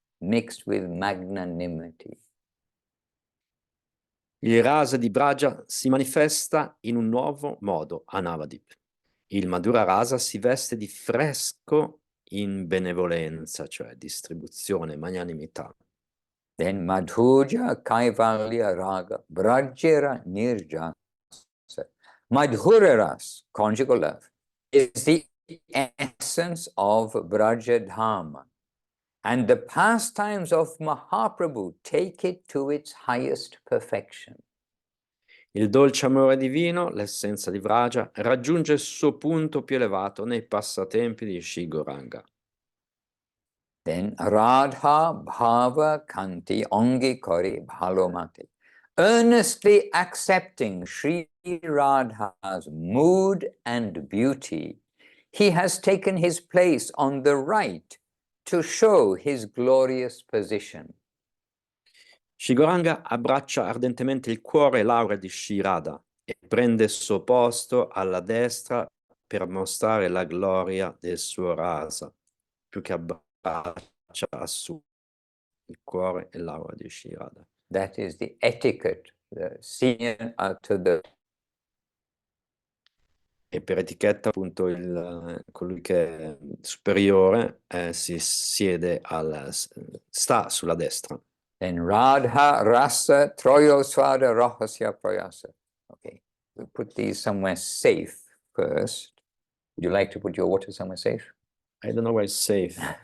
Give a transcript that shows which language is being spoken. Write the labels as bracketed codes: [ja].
[en] mixed with magnanimity. [it] Il rasa di Braja si manifesta in un nuovo modo a Navadip. Il Madhura rasa si veste di fresco in benevolenza, cioè distribuzione, magnanimità. [bn] Then Madhuja Kaivalya Raga Brajera Nirjasa. [en] Madhuraras, conjugal love, is the essence of Brajadhama. And the pastimes of Mahaprabhu take it to its highest perfection. [it] Il dolce amore divino, l'essenza di Vraja, raggiunge il suo punto più elevato nei passatempi di Shri Gauranga. [bn] Then Radha Bhava Kanti Ongi Kori Bhalomati. [en] Earnestly accepting Sri Radha's mood and beauty, he has taken his place on the right to show his glorious position. [it] Shri Gauranga abbraccia ardentemente il cuore e l'aura di Shri Radha e prende il suo posto alla destra per mostrare la gloria del suo rasa, più che abbraccia su il cuore e l'aura di Shri Radha. [en] That is the etiquette, the senior to the... [it] E per etichetta appunto colui che è superiore si siede sta sulla destra. [bn] Then Radha Rasa Troyosvada Rahasya Prayasa. [en] Okay, we'll put these somewhere safe first. Would you like to put your water somewhere safe? I don't know where it's safe.